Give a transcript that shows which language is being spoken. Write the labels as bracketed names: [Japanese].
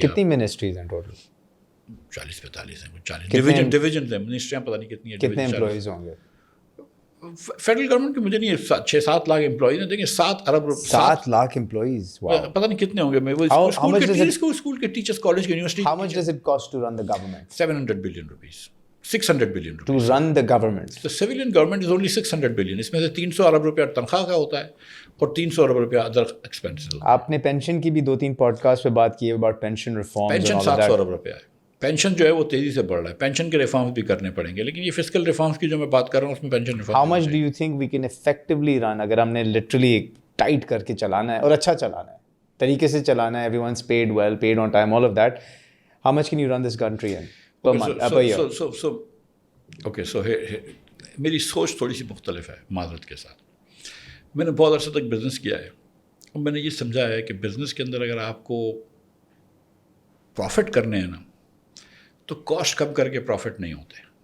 [Urdu] کتنی منسٹریز ہیں ٹوٹل؟ 40-45 ہیں, 40 ڈویژنز ہیں, منسٹریاں پتہ نہیں کتنی ہیں. کتنے امپلائیز ہوں گے فیڈرل گورنمنٹ کے؟ مجھے نہیں 6-7 لاکھ امپلائیز ہیں. دیکھیں 7 ارب 7 لاکھ امپلائیز, پتہ نہیں کتنے ہوں گے. میں وہ اسکول کے ٹیچرس, کالج کے, university. [English] How much does it cost to run the government? 700 billion rupees, 600 billion rupees. To run the government. The civilian government is only 600 billion. [Urdu] اس میں سے 300 ارب روپیہ تنخواہ کا ہوتا ہے اور 300 ارب روپیہ ادر ایکسپینسز. آپ نے پینشن کی بھی 2-3 پوڈ کاسٹ پہ بات کی ہے [English] about pension reform. [Urdu] پینشن 700 ارب روپیہ ہے. پینشن جو ہے وہ تیزی سے بڑھ رہا ہے, پینشن کے ریفارمس بھی کرنے پڑیں گے, لیکن یہ فسکل ریفارمس کی جو میں بات کر رہا ہوں اس میں pension reform. [English] How much do you think we can effectively run, [Urdu] اگر ہم نے لٹرلی ٹائٹ کر کے چلانا ہے اور اچھا چلانا ہے, طریقے سے چلانا ہے, [English] everyone's paid well, paid on time, all of that, how much can you run this country in per month, per year? [Urdu] So میری سوچ تھوڑی سی مختلف ہے معذرت کے ساتھ. میں نے بہت عرصے تک بزنس کیا ہے, اور میں نے یہ سمجھا ہے کہ بزنس کے اندر اگر آپ کو پروفٹ کرنے ہیں نا تو کاسٹ کم کر کے پروفٹ نہیں ہوتے,